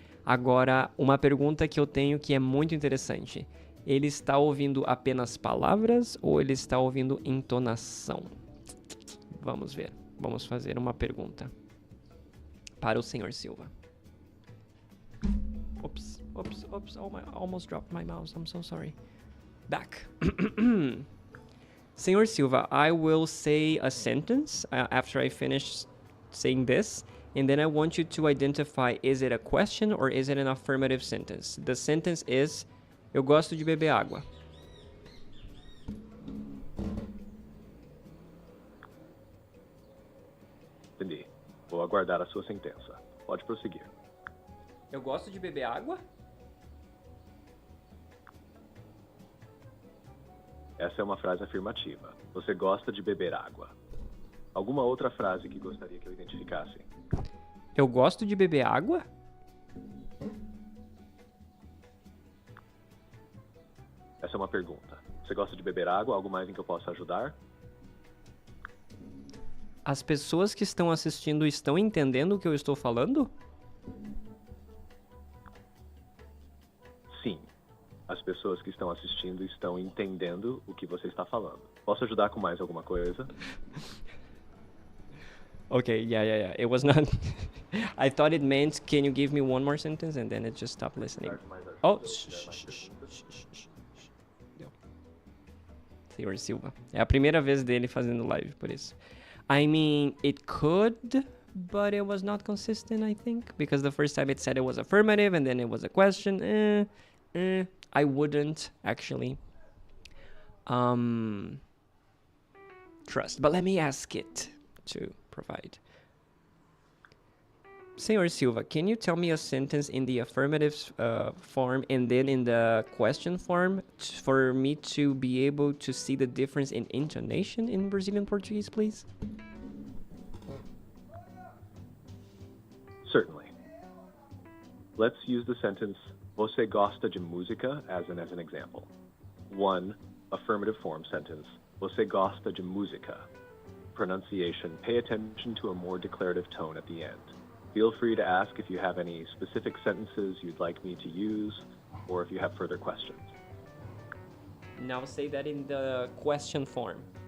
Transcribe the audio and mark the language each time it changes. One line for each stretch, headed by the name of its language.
Portuguese: Agora, uma pergunta que eu tenho que é muito interessante. Ele está ouvindo apenas palavras ou ele está ouvindo entonação? Vamos ver. Vamos fazer uma pergunta para o Senhor Silva.
English: Oops. Oh, I almost dropped my mouse. I'm so sorry. Back. Senhor Silva, I will say a sentence after I finish saying this, and then I want you to identify, is it a question or is it an affirmative sentence? The sentence is,
Portuguese: eu gosto de beber água. Entendi. Vou aguardar a sua sentença. Pode prosseguir. Eu gosto de beber água? Essa é uma frase afirmativa. Você gosta de beber água. Alguma outra frase que gostaria que eu identificasse? Eu gosto de beber água? Essa é uma pergunta. Você gosta de beber água? Algo mais em que eu possa ajudar? As pessoas que estão assistindo estão entendendo o que eu estou falando? Sim. As pessoas que estão assistindo estão entendendo o que você está falando. Posso ajudar com mais alguma coisa?
English: Okay, yeah. It was not... I thought it meant, can you give me one more sentence? And then it just stopped listening. Oh, shh. Senhor Silva.
Portuguese: É a primeira vez dele fazendo live, por isso.
English: I mean, it could, but it was not consistent, I think. Because the first time it said it was affirmative, and then it was a question. I wouldn't, actually, trust. But let me ask it to provide. Senhor Silva, can you tell me a sentence in the affirmative form and then in the question form for me to be able to see the difference in intonation in Brazilian Portuguese, please? Certainly. Let's use the sentence,
Portuguese: você gosta de música,
English: as an example. One, affirmative form sentence,
Portuguese: você gosta de música.
English: Pronunciation, pay attention to a more declarative tone at the end. Feel free to ask if you have any specific sentences you'd like me to use, or if you have further questions. Now say that in the question form.